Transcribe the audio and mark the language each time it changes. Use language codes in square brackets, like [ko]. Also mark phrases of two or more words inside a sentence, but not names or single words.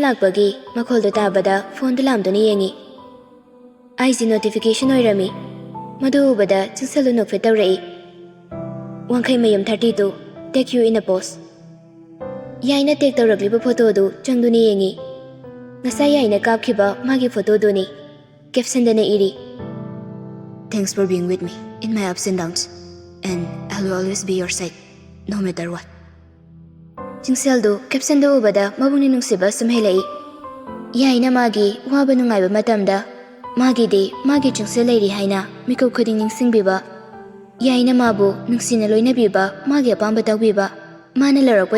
[mni] ꯂꯥꯛꯄꯒꯤ ꯃꯈꯣꯜꯗꯨ ꯇꯥꯕꯗ ꯐꯣꯟꯗꯨ ꯂꯥꯝꯗꯨꯅ ꯌꯦꯡꯉꯤ IG ꯅꯣꯇꯤꯐꯤꯀꯦꯁꯟ ꯑꯣꯏꯔꯝꯃꯤ ꯃꯗꯨ ꯎꯕꯗ ꯆꯤꯡꯁꯜꯗꯨ ꯅꯣꯛꯐꯦꯠ ꯇꯧꯔꯛꯏ ꯋꯥꯡꯈꯩꯃꯌꯨꯝ 32 [en] tag you in a post [mni] ꯌꯥꯏꯅ ꯇꯦꯛ ꯇꯧꯔꯛꯂꯤꯕ ꯐꯣꯇꯣꯗꯨ ꯆꯪꯗꯨꯅ ꯌꯦꯡꯉꯤ ꯉꯁꯥꯏ ꯌꯥꯏꯅ ꯀꯥꯞꯈꯤꯕ ꯃꯥꯒꯤ ꯐꯣꯇꯣꯗꯨꯅꯤ ꯀꯦꯞꯁꯟꯗꯅ ꯏꯔꯤ [en] Thanks for being with me in my ups and downs and I will always be your side no matter [mni] what ꯆꯤꯡꯁꯦꯜꯗꯨ ꯀꯦꯞꯁꯟꯗꯨ ꯎꯕꯗ ꯃꯕꯨꯡꯅꯤ ꯅꯨꯡꯁꯤꯕ ꯁꯨꯝ ꯍꯦꯜꯂꯛꯏ ꯌꯥꯏꯅ ꯃꯥꯒꯤ ꯋꯥꯕ ꯅꯨꯡꯉꯥꯏꯕ ꯃꯇꯝꯗ ꯃꯥꯒꯤꯗꯤ ꯃꯥꯒꯤ ꯆꯤꯡꯁꯦꯜ ꯂꯩꯔꯤ ꯍꯥꯏꯅ ꯃꯤꯀꯨꯞ ꯈꯨꯗꯤꯡ ꯅꯤꯡꯁꯤꯡꯕꯤꯕ ꯌꯥꯏꯅ ꯃꯥꯕꯨ ꯅꯨꯡꯁꯤꯅ ꯂꯣꯏꯅꯕꯤꯕ ꯃꯥꯒꯤ ꯑꯄꯥꯝꯕ ꯇꯧꯕꯤꯕ ꯃꯥꯅ ꯂꯧꯔꯛꯄ